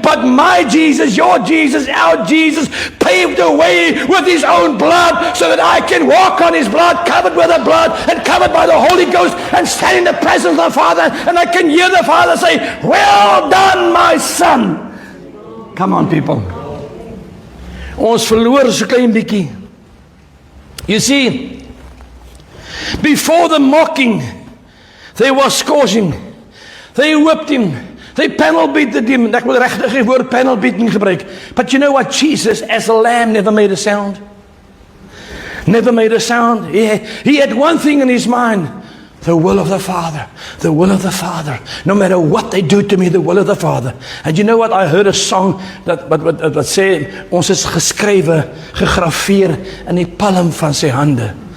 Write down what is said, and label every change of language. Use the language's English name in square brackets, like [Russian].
[English] But my Jesus, your Jesus, our Jesus paved the way with his own blood so that I can walk on his blood, covered with the blood and covered by the Holy Ghost, and stand in the presence of the Father, and I can hear the Father say, well done, my son. Come on, people. [Afrikaans] Ons verloor so klein bietjie. [English] You see, before the mocking, they were scourging, they whipped him, they panel beated him. [Afrikaans] Ek wil regtig die woord panel beating gebruik. [English] But you know what? Jesus as a lamb never made a sound. Never made a sound. He had one thing in his mind. The will of the Father. The will of the Father. No matter what they do to me, the will of the Father. And you know what? I heard a song that sê, [Afrikaans] ons is geskrywe, gegraveer in die palm van sy hande.